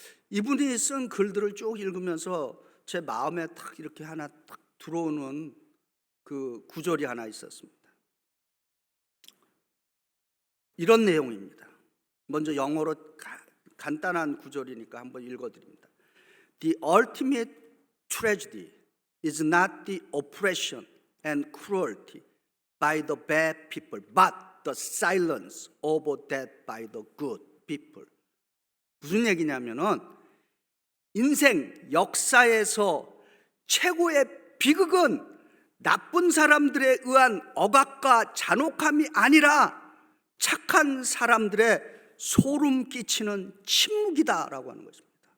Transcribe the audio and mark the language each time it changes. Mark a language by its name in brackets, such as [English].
[Korean] 이분이 쓴 글들을 쭉 읽으면서 제 마음에 딱 이렇게 하나 딱 들어오는 그 구절이 하나 있었습니다. 이런 내용입니다. 먼저 영어로 간단한 구절이니까 한번 읽어드립니다. [English] The ultimate tragedy is not the oppression and cruelty by the bad people, but the silence of that by the good people. [Korean] 무슨 얘기냐면은 인생 역사에서 최고의 비극은 나쁜 사람들에 의한 억압과 잔혹함이 아니라 착한 사람들의 소름 끼치는 침묵이다라고 하는 것입니다.